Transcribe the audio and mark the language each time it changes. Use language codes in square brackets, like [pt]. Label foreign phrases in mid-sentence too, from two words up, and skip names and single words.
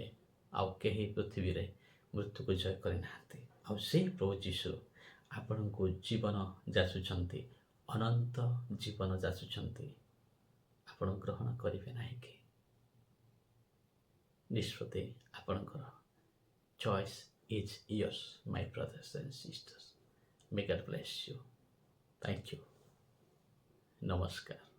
[or] ଆଉ କେହି ପୃଥିବୀରେ ମୃତ୍ୟୁକୁ ଜୟ କରିନାହାନ୍ତି। ଆଉ ସେଇ ପ୍ରଭୁ ଯୀଶୁ ଆପଣଙ୍କୁ ଜୀବନ ଯାଚୁଛନ୍ତି, ଅନନ୍ତ ଜୀବନ ଯାଚୁଛନ୍ତି। ଆପଣ ଗ୍ରହଣ କରିବେ ନାହିଁ କି? ନିଷ୍ପତ୍ତି ଆପଣଙ୍କର। [en] Choice is yours, my brothers and sisters. May God bless you. Thank you. Namaskar.